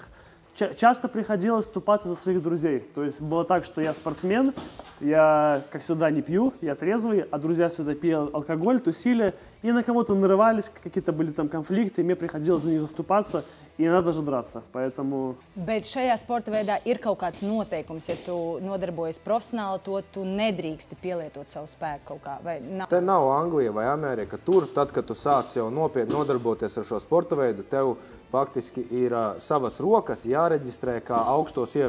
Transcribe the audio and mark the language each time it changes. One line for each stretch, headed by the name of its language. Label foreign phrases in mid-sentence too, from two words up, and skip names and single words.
Russian: Часто приходилось вступаться за своих друзей. То есть было так, что я спортсмен, я, как всегда, не пью, я трезвый, а друзья всегда пили алкоголь, тусили, и на кого-то нарывались, какие-то были там конфликты, и мне приходилось за них заступаться, и иногда даже драться. Поэтому...
Latvian: Bet šajā sporta veidā ir kaut kāds noteikums, ja tu nodarbojies profesionāli, to tu nedrīksti pielietot savu spēku kaut kā, vai nav? Te nav Anglija vai Amerika. Tur, tad, kad tu sāc jau nopietni nodarboties ar šo sporta veidu, tev faktiski ir savas rokas jāreģistrē kā augstos ieročus.